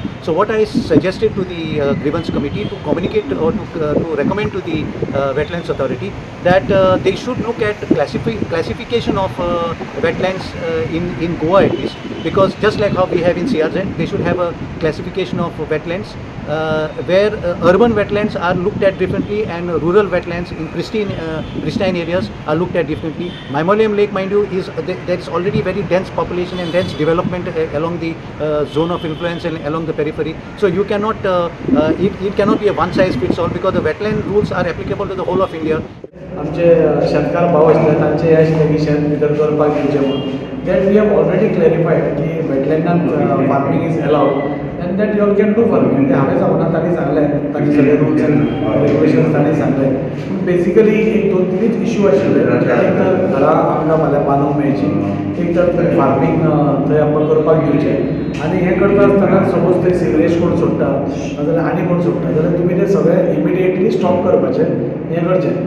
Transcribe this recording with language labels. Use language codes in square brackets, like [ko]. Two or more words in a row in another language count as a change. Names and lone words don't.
[en] So what I suggested to the grievance committee to communicate or to recommend to the wetlands authority that they should look at classification of wetlands in Goa at least, because just like how we have in CRZ, they should have a classification of wetlands where urban wetlands are looked at differently and rural wetlands in pristine areas are looked at differently. Maimoleum Lake, mind you, there is already very dense population and dense development along the zone of influence and along the periphery. So you cannot, it cannot be a one size fits all, because the wetland rules are applicable to the whole of India. [kok] आमचे शेतकार भाव आसले तांचे आशिल्ले की शेत भितर करपाक दिवचें म्हणून. [en] That we have already clarified की वेटलँडान farming is allowed and that you all can do farming. [kok] ते हांवें सांगूना तांणी सांगलें, तांचे सगळे [en] rules and regulations [kok] तांणी सांगले. बेसिकली एक दोन तीनच इश्यू आशिल्ले. एक तर घरां आमकां फाल्यां बांदूंक मेळची, एक तर थंय फार्मींग थंय आमकां करपाक दिवचें, आनी हें करता आसतना सपोज थंय सिवरेज कोण सोडटा नाजाल्यार आनी कोण सोडटा जाल्यार तुमी ते सगळें [en] immediately stop [kok] करपाचें, हें करचें.